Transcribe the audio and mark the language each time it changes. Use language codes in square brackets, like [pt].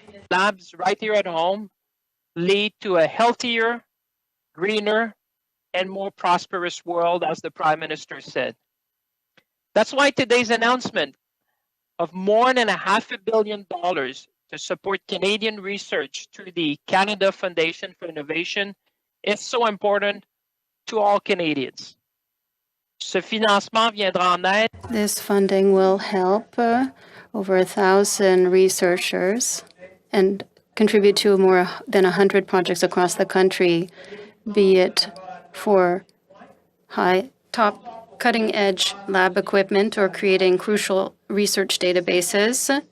[en] Labs right here at home lead to a healthier, greener, and more prosperous world, as the Prime Minister said. That's why today's announcement of more than $500 million to support Canadian research through the Canada Foundation for Innovation is so important to all Canadians. [fr] Ce financement viendra en aide. [en] This funding will help over 1,000 researchers and contribute to more than 100 projects across the country, be it for top cutting-edge lab equipment or creating crucial research databases.